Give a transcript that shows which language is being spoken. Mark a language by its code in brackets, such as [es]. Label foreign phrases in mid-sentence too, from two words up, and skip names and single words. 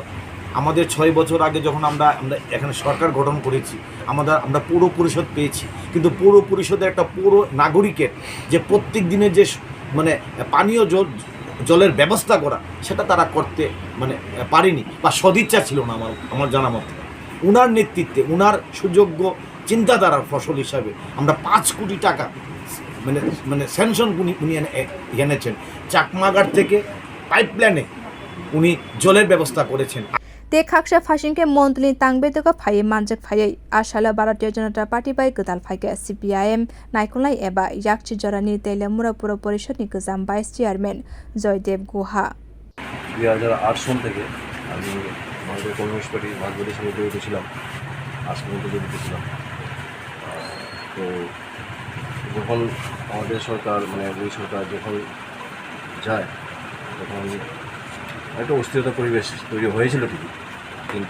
[bn] আমাদের 6 বছর আগে যখন আমরা এখানে সরকার গঠন করেছি, আমরা পৌর পরিষদ পেয়েছি, কিন্তু পৌর পরিষদের একটা পৌর নাগরিকের যে প্রত্যেক দিনের যে মানে পানীয় জলের ব্যবস্থা করা, সেটা তারা করতে মানে পারেনি বা সদিচ্ছা ছিল না আমার জানা মতো। উনার নেতৃত্বে, উনার সুযোগ্য চিন্তাধারার ফসল হিসাবে আমরা 5 কোটি টাকা মানে স্যাংশন উনি এনেছেন। চাকমাঘাট থেকে পাইপলাইনে উনি জলের ব্যবস্থা করেছেন। [trp] ते खाक्सा फासिंके मन्डलनि तांगबेदको फाइ मानजक फायै आशाला भारतीय जनता पार्टी बाय गोदाल फाइके सीपीआईएम नायकलनाय एबा याकची जरानि तेलेमुरा पुर परिषदनि गोजाम भाइस चेयारमैन जयदेव गुहा [bn] 2008 সন থেকে আমি আমাদের কমিউনিস্ট পার্টি ভারতবর্ষের সঙ্গে জড়িত ছিলাম, আজ পর্যন্ত জড়িত ছিলাম। তো যখন আমাদের সরকার মানে ওই সরকার যখন যায়, তখন একটা অস্থিরতা পরিবেশ তৈরি হয়েছিল ঠিকই, কিন্তু